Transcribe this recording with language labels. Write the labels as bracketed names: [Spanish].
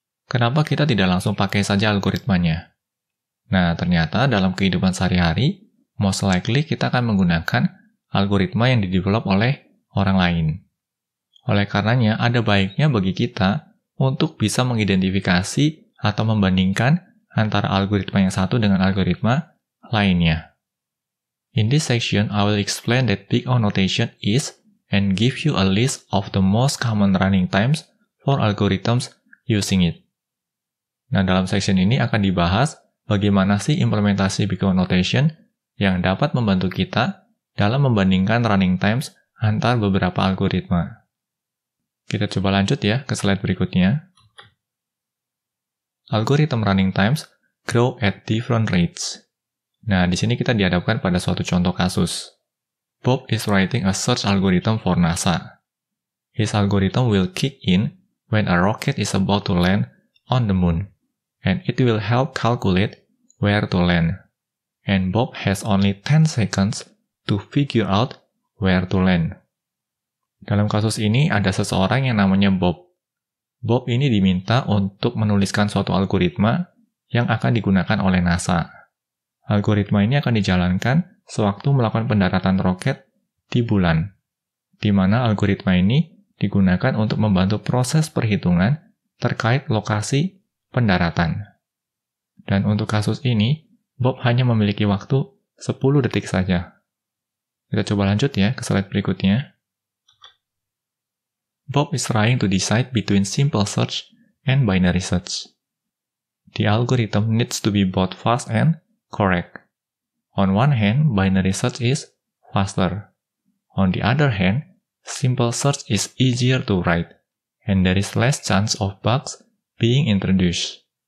[Indonesian] Kenapa kita tidak langsung pakai saja algoritmanya? Nah, ternyata dalam kehidupan sehari-hari, [English] most likely [Indonesian] kita akan menggunakan algoritma yang didevelop oleh orang lain. Oleh karenanya, ada baiknya bagi kita untuk bisa mengidentifikasi atau membandingkan antara algoritma yang satu dengan algoritma lainnya. [English] In this section, I will explain that big O notation is and give you a list of the most common running times for algorithms using it. [Indonesian] Nah, dalam section ini akan dibahas bagaimana sih implementasi big O notation yang dapat membantu kita dalam membandingkan running times antar beberapa algoritma. Kita coba lanjut ya ke slide berikutnya. [English] Algorithm running times grow at different rates. [Indonesian] Nah, di sini kita dihadapkan pada suatu contoh kasus. [English] Bob is writing a search algorithm for NASA. His algorithm will kick in when a rocket is about to land on the moon, and it will help calculate where to land. And Bob has only 10 seconds to figure out where to land. [Indonesian] Dalam kasus ini ada seseorang yang namanya Bob. Bob ini diminta untuk menuliskan suatu algoritma yang akan digunakan oleh NASA. Algoritma ini akan dijalankan sewaktu melakukan pendaratan roket di bulan, di mana algoritma ini digunakan untuk membantu proses perhitungan terkait lokasi pendaratan. Dan untuk kasus ini, Bob hanya memiliki waktu 10 detik saja. Kita coba lanjut ya ke slide berikutnya. [English] Bob is trying to decide between simple search and binary search. The algorithm needs to be both fast and correct. On one hand, binary search is faster. On the other hand, simple search is easier to write, and there is less chance of bugs being introduced.